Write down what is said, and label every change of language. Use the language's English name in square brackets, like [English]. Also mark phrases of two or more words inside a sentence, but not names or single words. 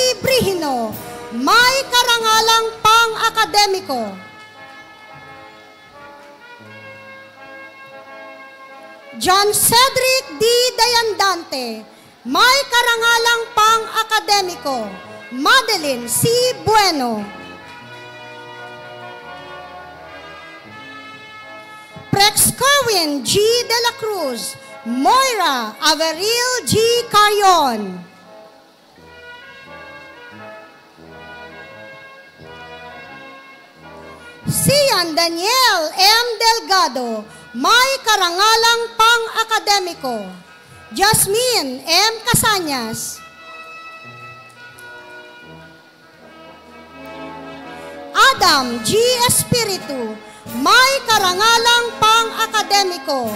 [Filipino] Brihino, may karangalang pang-akademiko. John Cedric D. Dayandante, may karangalang pang-akademiko. Madeline C. Bueno, Prex Kerwin G. De La Cruz, Moira Averil G. Carrion, Sian Daniel M. Delgado, may karangalang pang-akademiko. Jasmine M. Casanyas, Adam G. Espiritu, may karangalang pang-akademiko.